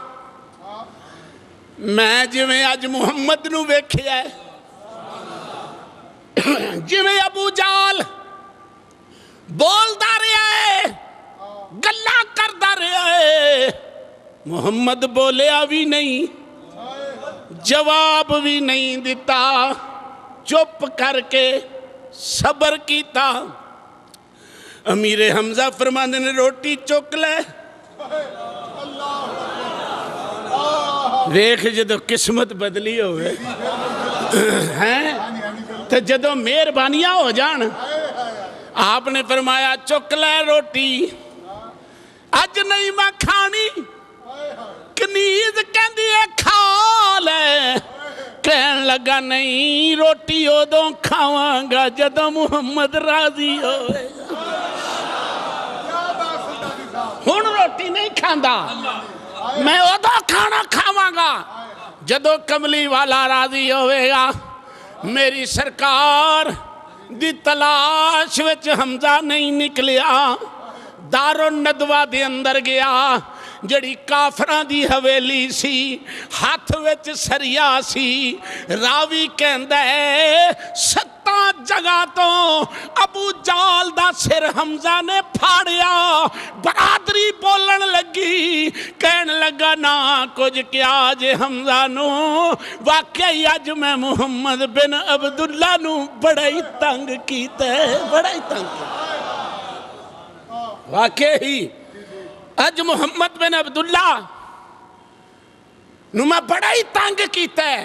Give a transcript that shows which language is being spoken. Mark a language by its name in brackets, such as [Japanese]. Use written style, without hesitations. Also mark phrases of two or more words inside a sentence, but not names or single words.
[Punjabi] میں جویں اج محمد نو ویکھیا ہے جویں ابو جال بولدا رہیا ہے گلاں کردا رہیا ہے محمد بولیا بھی نہیں جواب بھی نہیں دیتا چپ کر کے صبر کیتا امیر حمزہ فرماندے نے روٹی چک لے ویکھ جدو قسمت بدلی ہوئے ہیں تو جدو مہربانیاں ہو جان آپ نے فرمایا چک لے روٹی اج نہیں میں کھانی کنیز کہندی ہے کھا لے کہن لگا نہیں روٹی ادوں کھاواں گا جدوں محمد راضی ہوئے ہن روٹی نہیں کھاندا میں ادوں کھانا کھاواں گا جدوں کملی والا راضی ہوئے گا میری سرکار دی تلاش وچ حمزہ نہیں نکلیا دار الندوہ دے اندر گیا جڑی کافراں دی حویلی سی ہاتھ وچ سریا سی راوی کہندا ہے 7 جگہ تو ابو جال دا سر حمزہ نے پھاڑیا برادری بولن لگی کہن لگا نا کچھ کیا جے حمزہ نو واقعی اج میں محمد بن عبداللہ نو بڑا ہی تنگ کیتا ہے بڑا ہی تنگ کیتا واقعی اج محمد بن عبداللہ نو میں بڑا ہی تنگ کیتا ہے.